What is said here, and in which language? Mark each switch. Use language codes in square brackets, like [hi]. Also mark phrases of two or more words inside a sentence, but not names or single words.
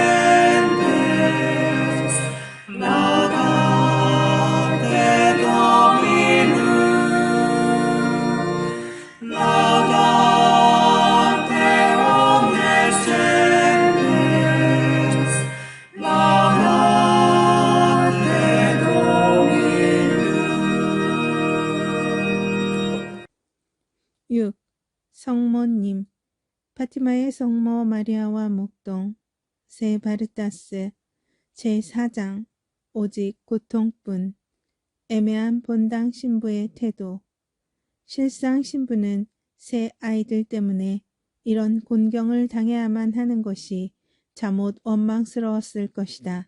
[la] gentes, laudate Dominum, laudate omnes gentes, laudate Dominum. 6. [ko] 성모님 파티마의 성모 마리아와 목동 세 바르타스 제4장 오직 고통뿐 애매한 본당 신부의 태도 실상 신부는 새 아이들 때문에 이런 곤경을 당해야만 하는 것이 잠옷 원망스러웠을 것이다.